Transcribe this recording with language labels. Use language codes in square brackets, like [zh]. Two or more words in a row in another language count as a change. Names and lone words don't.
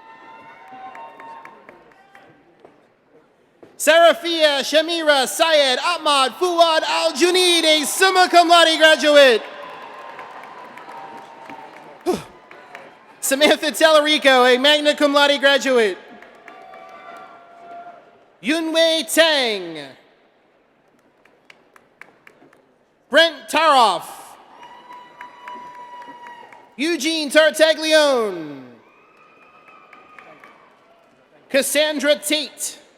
[en] Sarafia Shamira Syed Ahmad Fuad Al Junaid, a summa cum laude graduate. Samantha Tellerico, a magna cum laude graduate. Yunwei Tang. Brent Taroff. Eugene Tartaglione. Cassandra Tate.